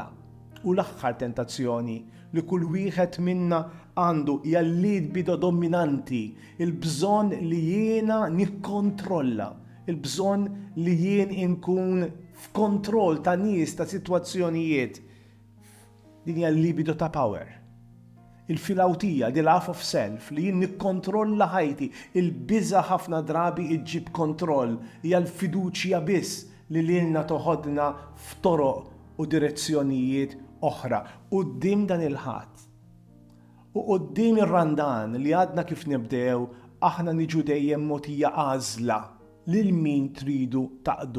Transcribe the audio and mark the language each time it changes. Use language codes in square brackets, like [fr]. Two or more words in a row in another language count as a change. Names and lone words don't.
[mt] U l-aħħar tentazzjoni li kull wieħed minna għandu hija l-libido dominanti, il-bżonn li jiena nikkontrolla. Il-bżonn li jien inkun f'kontroll ta' nies ta' sitwazzjonijiet. Din hija l-libido ta' power. Il-filawtija, [en] the laugh of self, [mt] li jien nikkontrolla ħajti, il-biża ħafna drabi iġġib kontroll, hija l-fiduċja biss li lilna toħodna f'toroq u direzzjonijiet oħra. Quddiem dan il-ħadd. U quddiem ir-randan li għadna kif nibdew, aħna niġu dejjem mogħtija għażla lil min tridu taqdu.